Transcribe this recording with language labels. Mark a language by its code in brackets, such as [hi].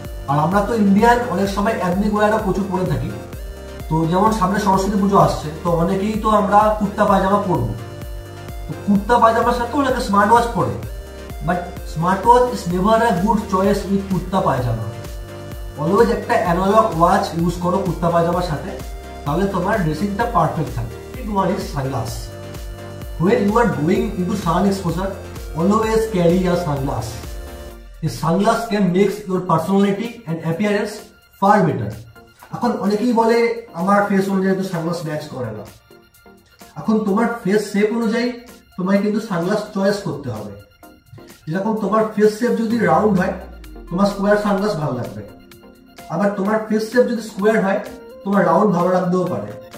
[bn] আর আমরা তো ইন্ডিয়ান অনেক সময় এথনিক ওয়্যারও প্রচুর পরে থাকি। তো যেমন সামনে সরস্বতী পুজো আসছে, তো অনেকেই তো আমরা কুর্তা পায়জামা পরবো। তো কুর্তা পায়জামার সাথে অনেকে স্মার্ট ওয়াচ পরে। [en] But smart watch is never a good choice with kurta pyjama. [bn] Always একটা অ্যানালগ ওয়াচ ইউজ করো কুর্তা পায়জামার সাথে, তাহলে তোমার ড্রেসিংটা পারফেক্ট থাকবে। [en] One is sunglass. When you are going into sun exposure, always carry a sunglass. A sunglass can make your personality and appearance far better. [bn] এখন অনেকেই বলে আমার ফেস অনুযায়ী তো সানগ্লাস ম্যাচ করে না। এখন তোমার ফেস শেপ অনুযায়ী তোমায় কিন্তু সানগ্লাস চয়েস করতে হবে। যেরকম তোমার ফেস শেপ যদি রাউন্ড হয়, তোমার স্কোয়ার সানগ্লাস ভালো লাগবে। আবার তোমার ফেস শেপ যদি স্কোয়ার হয়, তোমার রাউন্ড ভালো লাগতেও পারে।